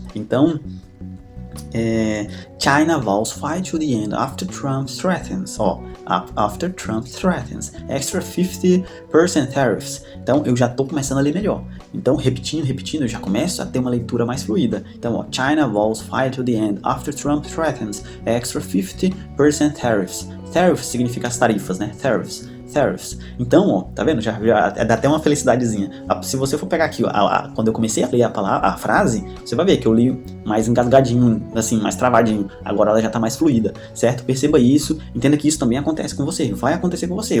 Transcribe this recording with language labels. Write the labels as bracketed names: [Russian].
[English] Então, China vows fight to the end after Trump threatens. After Trump threatens extra 50% tariffs. [Portuguese] Então eu já tô começando a ler melhor. Então repetindo, eu já começo a ter uma leitura mais fluida. [English] Então, China vows fight to the end after Trump threatens extra 50% tariffs. [Portuguese] Tariffs significa as tarifas, né? Tariffs. Então, tá vendo? Já dá até uma felicidadezinha. Se você for pegar aqui, quando eu comecei a ler a frase, você vai ver que eu li mais engasgadinho, assim, mais travadinho. Agora ela já tá mais fluida, certo? Perceba isso, entenda que isso também acontece com você. Vai acontecer com você.